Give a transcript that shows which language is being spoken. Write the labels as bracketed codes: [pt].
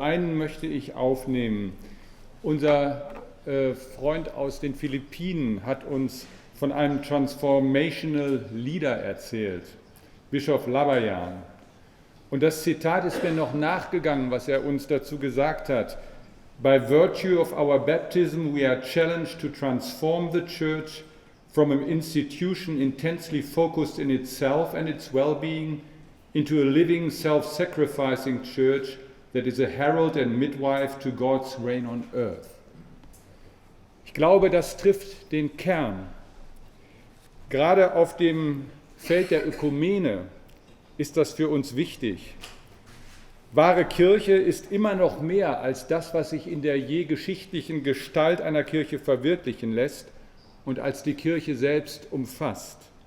[de] Einen möchte ich aufnehmen. Unser Freund aus den Philippinen hat uns von einem Transformational Leader erzählt, Bischof Labayan. Und das Zitat ist mir noch nachgegangen, was er uns dazu gesagt hat. [en] By virtue of our baptism, we are challenged to transform the Church from an institution intensely focused in itself and its well-being into a living, self-sacrificing church that is a herald and midwife to God's reign on earth. [de] Ich glaube, das trifft den Kern. Gerade auf dem Feld der Ökumene ist das für uns wichtig. Wahre Kirche ist immer noch mehr als das, was sich in der je geschichtlichen Gestalt einer Kirche verwirklichen lässt und als die Kirche selbst umfasst.